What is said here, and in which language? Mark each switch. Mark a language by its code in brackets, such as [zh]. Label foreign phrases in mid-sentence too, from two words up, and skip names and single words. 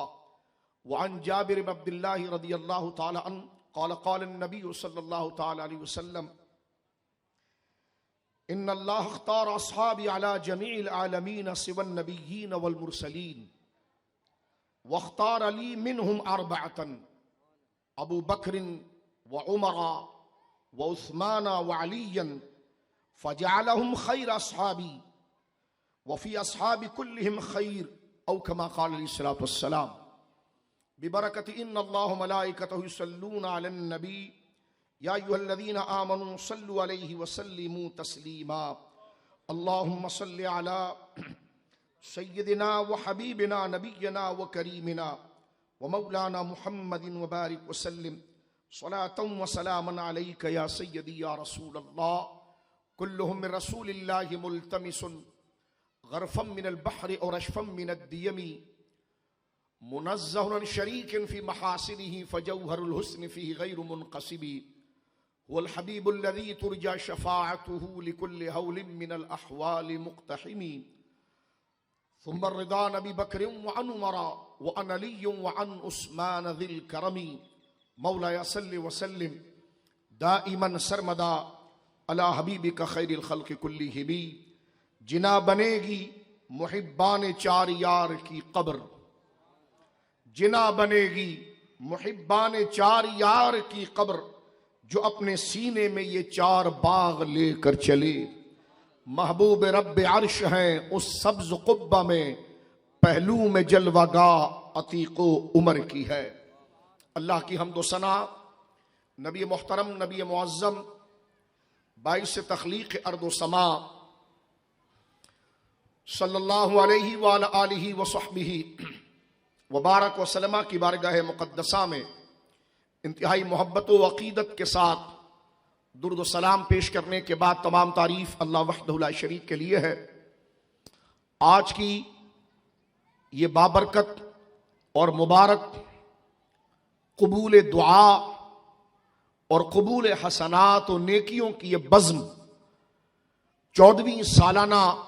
[ar] وعن جابر بن عبد الله رضي الله تعالى عن قال قال نبي صلى الله تعالى عليه وسلم إن الله اختار أصحابي على جميع العالمين سوى النبيين والمرسلين واختار لي منهم أربعة أبو بكر وعمر وعثمان وعليا فجعلهم خير أصحابي وفي أصحابي كلهم خير أو كما قال عليه الصلاة والسلام. ببركة إن الله وملائكته يصلون على النبي يا أيها الذين آمنوا صلوا عليه وسلموا تسليما. اللهم صل على سيدنا وحبيبنا ونبينا وكريمنا ومولانا محمد وبارك وسلم صلاة وسلاما عليك يا سيدي يا رسول الله. كلهم من رسول الله ملتمس غرفا من البحر أو رشفا من الديم منزه عن شريك في محاسنه فجوهر الحسن فيه غير منقسم والحبيب الذي ترجى شفاعته لكل هول من الأهوال مقتحم ثم رضا نبي بكر وعن عمر وعن علي وعن عثمان ذي الكرم مولاي صل وسلم دائما سرمدا على حبيبك خير الخلق كلهم. [ur] جنا بنے گی محبان چار یار کی قبر، جنا بنے گی محبان چار یار کی قبر جو اپنے سینے میں یہ چار باغ لے کر چلے. محبوب رب عرش ہیں اس سبز قبہ میں پہلو میں جلوہ گاہ عتیق و عمر کی ہے. اللہ کی حمد و ثنا نبی محترم نبی معظم باعث تخلیق ارض و سما [ar] صلى الله عليه وعلى آله وصحبه وبارك وسلم [ur] کی بارگاہ مقدسہ میں انتہائی محبت و عقیدت کے ساتھ درود و سلام پیش کرنے کے بعد تمام تعریف [ar] الله وحده لا شريك [ur] کے لیے ہے. آج کی یہ بابرکت اور مبارک قبول دعا اور قبول حسنات اور نیکیوں کی یہ بزم 14ویں سالانہ